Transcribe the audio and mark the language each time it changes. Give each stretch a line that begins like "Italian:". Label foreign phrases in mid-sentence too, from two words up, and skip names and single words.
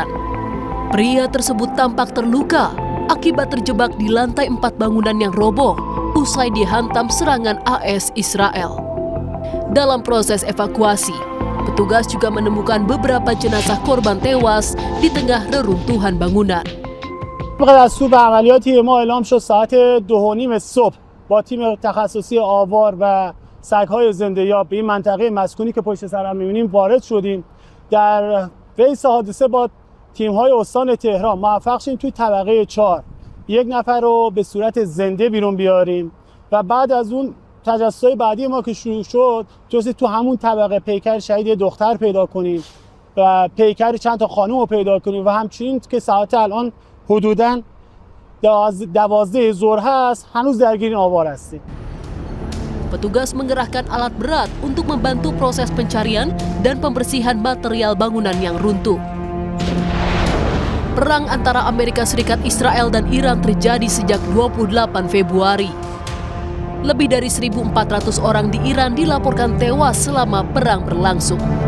Indonesian: Pria tersebut tampak terluka akibat terjebak di lantai 4 bangunan yang roboh usai dihantam serangan AS Israel. Dalam proses evakuasi, petugas juga menemukan beberapa jenazah korban tewas di tengah reruntuhan bangunan.
Persian: دستور به عملیاتی ما اعلام شد ساعت 2:30 صبح با تیم تخصصی آوار و سگ‌های زنده‌یاب به این منطقه مسکونی که پشت سر هم می‌بینیم وارد شدیم. در فیض حادثه با تیم‌های استان تهران موفق شدیم توی طبقه 4 یک نفر رو به صورت زنده بیرون بیاریم و بعد از اون تجسس‌های بعدی ما که شروع شد جز تو همون طبقه پیکر شهید دختر پیدا کنیم و پیکر چند تا خانم رو پیدا کنیم و همچنین که ساعت الان حدوداً 12 ظهر هست هنوز درگیر آوار هستیم.
Indonesian: Petugas mengerahkan alat berat untuk membantu proses pencarian dan pembersihan material bangunan yang runtuh. Perang antara Amerika Serikat, Israel, dan Iran terjadi sejak 28 Februari. Lebih dari 1.400 orang di Iran dilaporkan tewas selama perang berlangsung.